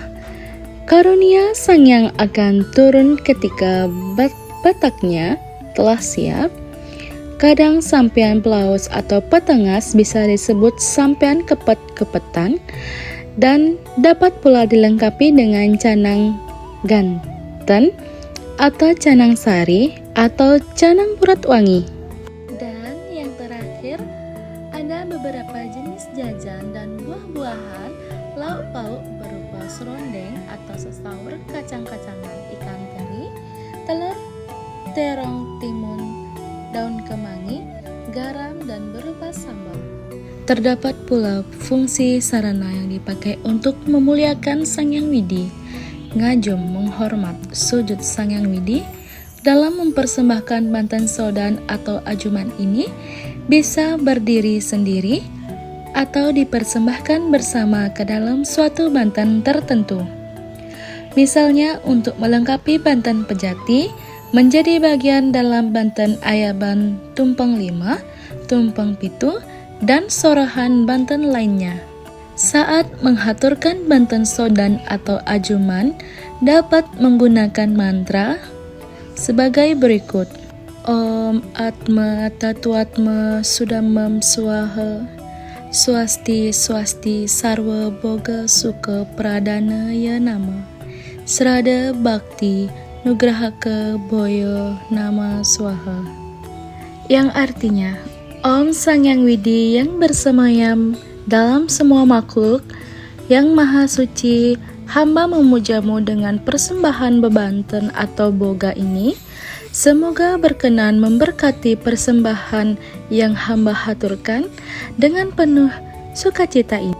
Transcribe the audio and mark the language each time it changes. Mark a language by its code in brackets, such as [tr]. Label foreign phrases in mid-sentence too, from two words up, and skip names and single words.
[id] Karunia Sang Hyang akan turun ketika bataknya telah siap. Kadang sampian plaus atau petengas bisa disebut sampian kepet-kepetan dan dapat pula dilengkapi dengan canang ganten atau canang sari atau canang purat wangi. Dan yang terakhir, ada beberapa jenis jajan dan buah-buahan, lauk pauk berupa serondeng atau sesaur, kacang-kacangan, ikan teri, telur, terong timun, daun kemangi, garam, dan berupa sambal. Terdapat pula fungsi sarana yang dipakai untuk memuliakan Sang Hyang Widi, ngajum, menghormat, sujud Sang Hyang Widi. Dalam mempersembahkan Banten Sodan atau ajuman ini bisa berdiri sendiri atau dipersembahkan bersama ke dalam suatu banten tertentu. Misalnya untuk melengkapi Banten Pejati menjadi bagian dalam Banten Ayaban Tumpeng 5, Tumpeng Pitu, dan sorohan Banten lainnya. Saat menghaturkan Banten Sodan atau ajuman dapat menggunakan mantra sebagai berikut. [sa] Om Atma Tatuatma Sudamam Swaha Swasti Swasti Sarwa Boga Suka Pradana Ya Nama Srada Bhakti Nugrahaka Boyo Nama Swaha, [id] yang artinya Om Sang Hyang Widi yang bersemayam dalam semua makhluk yang maha suci, hamba memujamu dengan persembahan bebanten atau boga ini. Semoga berkenan memberkati persembahan yang hamba haturkan dengan penuh sukacita ini.